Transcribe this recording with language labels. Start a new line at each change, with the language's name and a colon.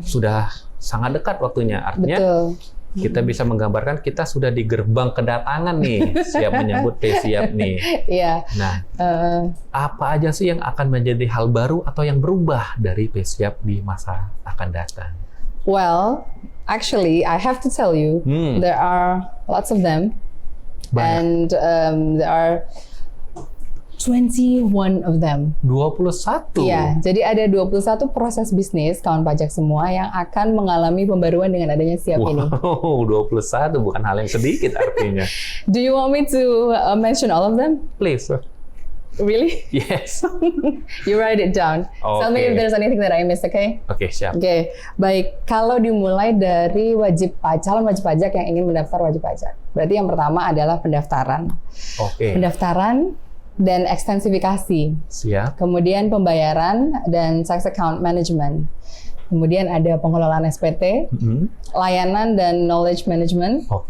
Indonesian: Sudah sangat dekat waktunya. Artinya kita bisa menggambarkan kita sudah di gerbang kedatangan nih, siap menyambut PSIAP nih. Iya. Nah, apa aja sih yang akan menjadi hal baru atau yang berubah dari PSIAP di masa akan datang?
English: Well, actually, I have to tell you, there are lots of them, and there are 21 of them. 21?
Indonesian: Iya, jadi ada 21 proses bisnis kawan pajak semua yang akan mengalami pembaruan dengan adanya SIAP ini. Wow, 21 bukan hal yang sedikit artinya.
English: Do you want me to mention all of them? Please. Really? Yes. You write it down. Tell me if there's anything that I missed, okay?
Indonesian: Oke, siap. Oke, baik. Kalau dimulai dari calon wajib pajak yang ingin mendaftar wajib pajak. Berarti yang pertama adalah pendaftaran. Pendaftaran dan ekstensifikasi. Siap. Kemudian pembayaran dan tax account management. Kemudian ada pengelolaan SPT, layanan dan knowledge management.